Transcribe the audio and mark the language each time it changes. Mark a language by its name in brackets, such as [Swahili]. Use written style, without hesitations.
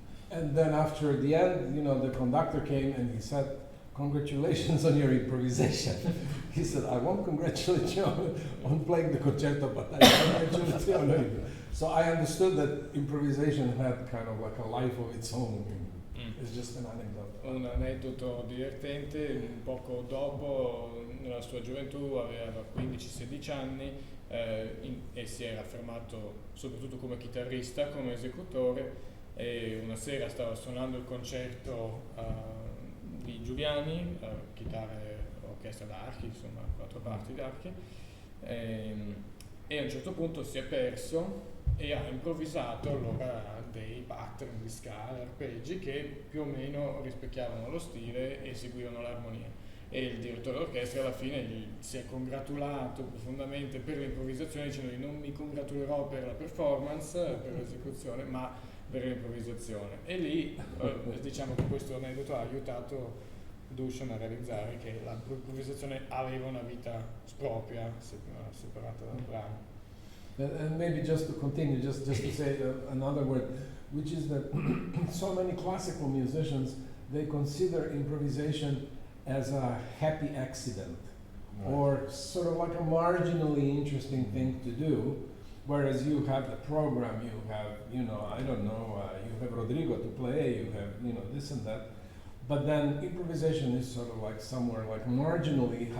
[English] And then after the end, you know, the conductor came and he said, "Congratulations on your improvisation." He said, "I won't congratulate you on playing the concerto, but I congratulate you on it." So I understood that improvisation had kind of like a life of its own. It's just an anecdote. [Italian] Un aneddoto divertente: poco dopo, nella sua gioventù, aveva 15-16 anni e si era affermato soprattutto come chitarrista, come esecutore, e una sera stava suonando il concerto di Giuliani, chitarre, orchestra d'archi, insomma 4 parti d'archi, e a un certo punto si è perso e ha improvvisato allora dei pattern di scale, arpeggi che più o meno rispecchiavano lo stile e seguivano l'armonia. E il direttore d'orchestra alla fine si è congratulato profondamente per l'improvvisazione, dicendo: "Non mi congratulerò per la performance, per l'esecuzione, ma per l'improvvisazione". E lì diciamo che questo aneddoto ha aiutato Dušan a realizzare che l'improvvisazione aveva una vita propria, separata dal brano. [English] And maybe just to continue, just to say another word, which is that so many classical musicians, they consider improvisation as a happy accident, Right. or sort of like a marginally interesting thing to do, whereas you have the program, you have, you know, I don't know, you have Rodrigo to play, you have, you know, this and that, but then improvisation is sort of like somewhere like marginally.